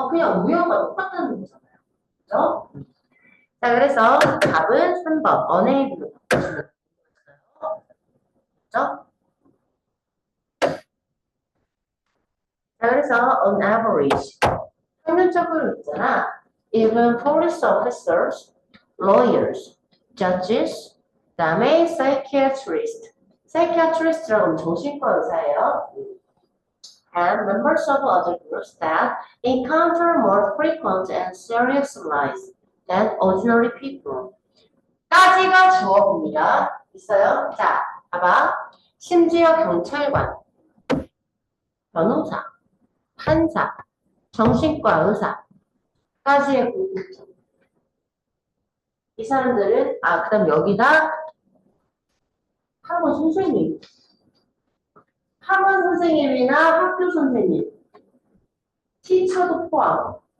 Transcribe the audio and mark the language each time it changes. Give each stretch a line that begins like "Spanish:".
Korean: 그냥 우연과 똑같다는 거잖아요. 그죠? 자, 그래서 답은 3번. unable로 바꿔주면 되는 거죠. 자, 그래서
English: on average.
Korean: 평균적으로 있잖아.
English: Even police officers, lawyers, judges,
Korean: 그다음에
English: psychiatrist.
Korean: psychiatrist라고 하면 정신과 의사예요.
English: And members of other groups that encounter more frequent and serious lies than ordinary people.
Korean: 까지가 주어입니다. 있어요? 자, 봐봐. 심지어 경찰관, 변호사, 판사, 정신과 의사까지의 공통점. 이 사람들은 그 다음 여기다 학원 선생님, 학원 선생님이나 학교 선생님, 티처도 포함.